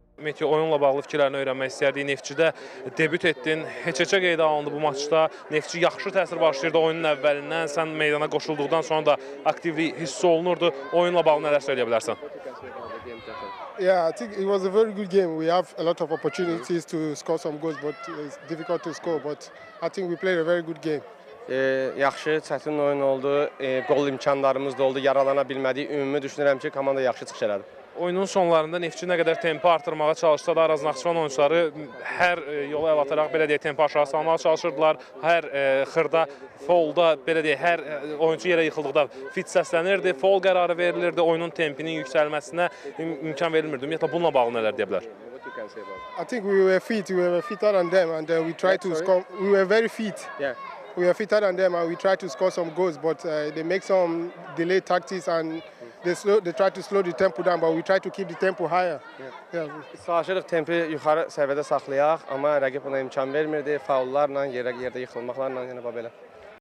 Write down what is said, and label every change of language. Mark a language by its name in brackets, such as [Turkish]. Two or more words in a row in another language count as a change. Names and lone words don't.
[Azerbaijani] etdik, oyunla bağlı fikirlərini öyrənmək istəyərdik. Neftçidə debüt etdin, heç-heçə qeydə alındı bu maçda. Neftçi yaxşı təsir başlayırdı oyunun əvvəlindən, sən meydana qoşulduqdan sonra da aktivlik hiss olunurdu. Oyunla bağlı nələr söyləyə bilərsən? [English] Yeah, I think it was a very good game. We have a lot of opportunities to score some goals, but it's difficult to score. But I think we played a very good game. [Azerbaijani] Yaxşı, çətin oyun oldu, qol imkanlarımız da oldu, yaralana bilmədik. Ümumi düşünürəm ki, komanda yaxşı çıxış elədi. Oyunun sonlarında Neftçi nə qədər tempo artırmağa çalışsa da Araz Naxçıvan oyunçuları hər yolu əl ataraq belə deyək tempo aşağı salmağa çalışırdılar. Hər xırda foulda belə deyək hər oyunçu yerə yıxıldıqda fit səslənirdi, foul qərarı verilirdi, oyunun tempinin yüksəlməsinə imkan verilmirdi. Ümumiyyətlə bununla bağlı nələr deyə bilər? [English] I think we were fitter than them, and we tried to score. We were very fit. Yeah. We were fitter than them, and we tried to score some goals, but they make some delayed tactics and they try to slow the tempo down, but we try to keep the tempo higher. Yeah. [Azerbaijani] Çalışırıq tempi yuxarı səviyyədə saxlayaq, amma rəqib buna imkan vermirdi. Faullarla, yerdə yıxılmaqlarla, yəni belə.